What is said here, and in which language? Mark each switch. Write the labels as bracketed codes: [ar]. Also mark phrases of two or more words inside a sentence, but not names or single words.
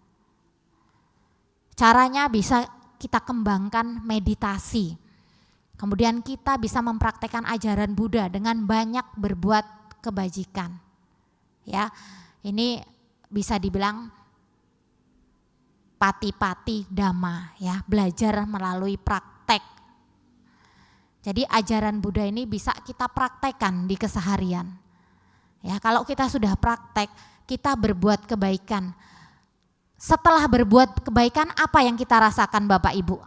[id] Caranya bisa kita kembangkan meditasi. Kemudian kita bisa mempraktekkan ajaran Buddha dengan banyak berbuat kebajikan. Ya, ini bisa dibilang [pi] pati-pati dhamma, [id] ya, belajar melalui praktek. Jadi ajaran Buddha ini bisa kita praktekkan di keseharian. Ya, kalau kita sudah praktek, kita berbuat kebaikan. Setelah berbuat kebaikan, apa yang kita rasakan Bapak Ibu?